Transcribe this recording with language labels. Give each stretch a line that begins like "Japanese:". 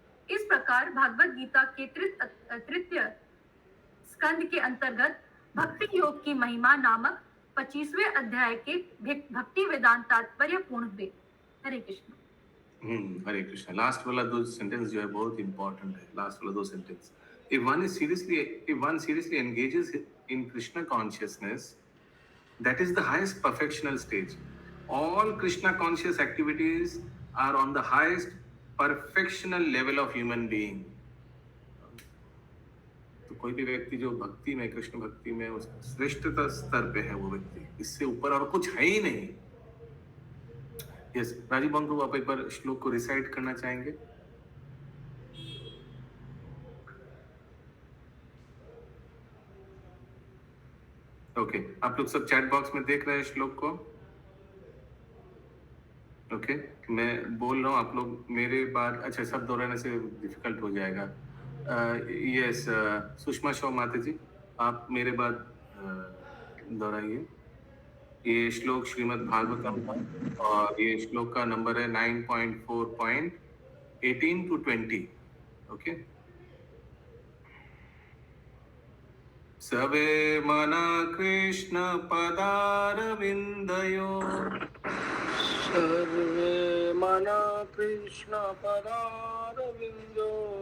Hindi: इस प्रकार भागवत गीता के तृतीय स्कंद के अंतर्गत भक्ति योग की महिमा नामक 25वें अध्याय के भक्ति वेदांत तात्पर्य पूर्ण हुए। हरे कृष्ण। हरे कृष्ण। लास्ट वाला दो सेंटेंस जो है बहुत इंपॉर्टेंट है। लास्ट वाला दो sentence,
English: if one seriously engages in Krishna consciousness, that is the highest perfectional stage. All Krishna conscious activities are on the highest perfectional level of human being.
Hindi: तो कोई भी व्यक्ति जो भक्ति में, कृष्ण भक्ति में उस श्रेष्ठ स्तर पे है, वो व्यक्ति, इससे ऊपर और कुछ है ही नहीं। यस, राजीव बंधु, आप एक बार श्लोक को रिसाइट करना चाहेंगे? ओके, आप लोग सब चैट बॉक्स में देख रहे हैं श्लोक को? ओके, मैं बोल रहा हूँ, आप लोग मेरे बाद, अच्छा, सब दोहराने से डिफिकल्ट हो जाएगा। यस, सुषमा शो माता जी, आप मेरे बाद दोहराइए। ये श्लोक श्रीमद् भागवतम का और ये श्लोक का नंबर है 9.4.18 to 20।
Sanskrit: ओके, सवे मना कृष्ण पदारविंदयो, सर्वे मना कृष्ण पदारविंदो,